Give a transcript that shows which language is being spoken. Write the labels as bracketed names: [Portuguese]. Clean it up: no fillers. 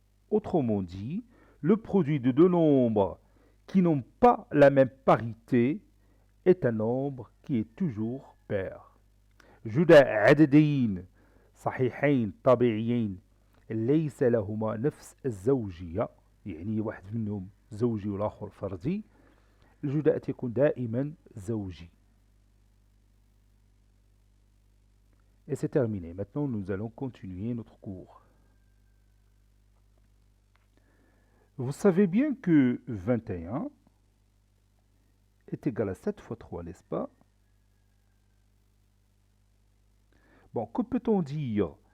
[French] Autrement dit, le produit de deux nombres qui n'ont pas la même parité est un nombre qui est toujours pair. [Arabic] جد عددين صحيحين طبيعيين ليس لهما نفس الزوجية، يعني واحد منهم زوجي والآخر فردي، الجداء يكون دائما زوجي. [French] Et c'est terminé. Maintenant, nous allons continuer notre cours. Vous savez bien que 21 est égal à 7 fois 3, n'est-ce pas? Bon, que peut-on dire